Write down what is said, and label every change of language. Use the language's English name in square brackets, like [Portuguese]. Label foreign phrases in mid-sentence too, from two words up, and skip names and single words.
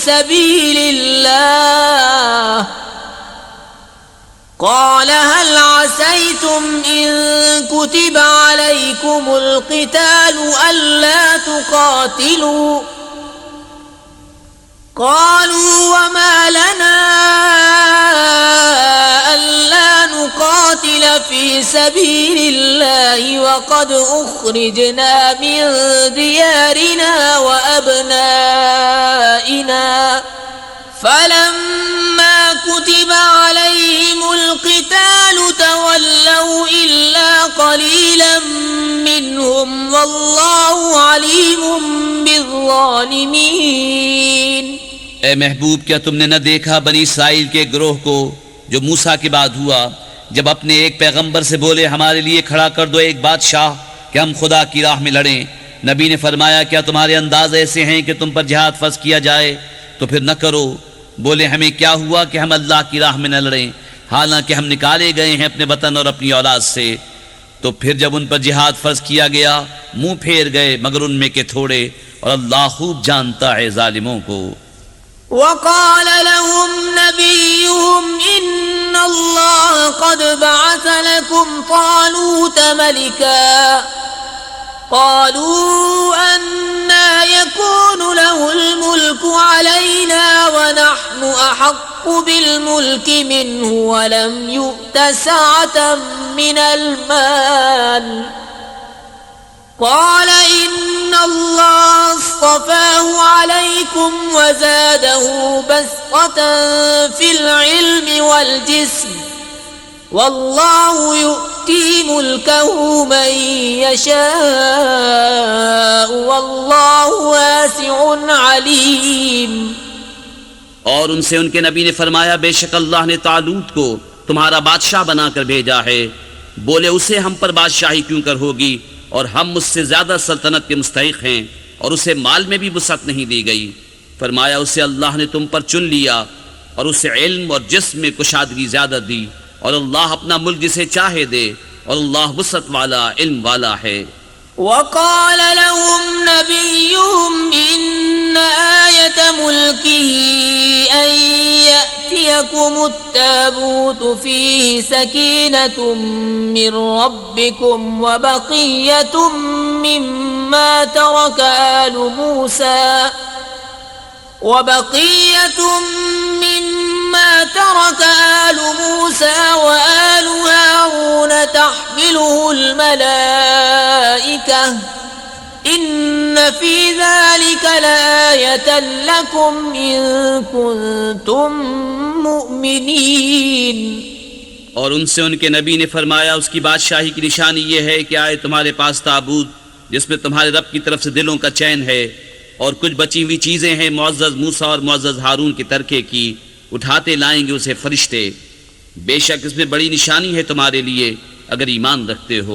[Arabic] سبيل الله قال هل عسيتم إن كتب عليكم القتال ألا تقاتلوا قالوا وما لنا ألا نقاتل في سبيل الله وقد أخرجنا من ديارنا وأبنائنا فلما كتب عليهم القتال تولوا إلا قليلا منهم والله عليم بالظالمين. [Urdu] اے محبوب، کیا تم نے نہ دیکھا بنی اسرائیل کے گروہ کو جو موسیٰ کے بعد ہوا، جب اپنے ایک پیغمبر سے بولے ہمارے لیے کھڑا کر دو ایک بادشاہ کہ ہم خدا کی راہ میں لڑیں. نبی نے فرمایا کیا تمہارے انداز ایسے ہیں کہ تم پر جہاد فرض کیا جائے، تو پھر نہ کرو. بولے ہمیں کیا ہوا کہ ہم اللہ کی راہ میں نہ لڑیں، حالانکہ ہم نکالے گئے ہیں اپنے وطن اور اپنی اولاد سے. تو پھر جب ان پر جہاد فرض کیا گیا منہ پھیر گئے، مگر ان میں کے تھوڑے، اور اللہ خوب جانتا ہے ظالموں کو. [Arabic] وقال لهم نبيهم إن الله قد بعث لكم طالوت ملكا قالوا أنى يكون له الملك علينا ونحن أحق بالملك منه ولم يؤت سعة من المال قال إن الله اصطفاه عليكم وزاده بسطة في العلم والجسم والله يؤتي ملكه من يشاء والله واسع عليم. [Urdu] اور ان سے ان کے نبی نے فرمایا بیشک اللہ نے طالوت کو تمہارا بادشاہ بنا کر بھیجا ہے. بولے اسے ہم پر بادشاہی کیوں کر ہوگی، اور ہم مجھ سے زیادہ سلطنت کے مستحق ہیں، اور اسے مال میں بھی وسعت نہیں دی گئی. فرمایا اسے اللہ نے تم پر چن لیا اور اسے علم اور جسم میں کشادگی زیادہ دی، اور اللہ اپنا ملک جسے چاہے دے، اور اللہ وسعت والا علم والا ہے. [Arabic] وقال لهم نبيهم إن آية ملكه أن يأتيكم التابوت فيه سكينة من ربكم وبقية مما ترك آل موسى وآل هارون تحمله الملائكة إن في ذلك لآية لكم إن كنتم مؤمنين। [Urdu] اور ان سے ان کے نبی نے فرمایا اس کی بادشاہی کی نشانی یہ ہے کہ آئے تمہارے پاس تابوت جس میں تمہارے رب کی طرف سے دلوں کا چین ہے، اور کچھ بچی ہوئی چیزیں ہیں معزز موسیٰ اور معزز ہارون کے ترکے کی، اٹھاتے لائیں گے اسے فرشتے. بیشک اس میں بڑی نشانی ہے تمہارے لیے اگر ایمان رکھتے ہو.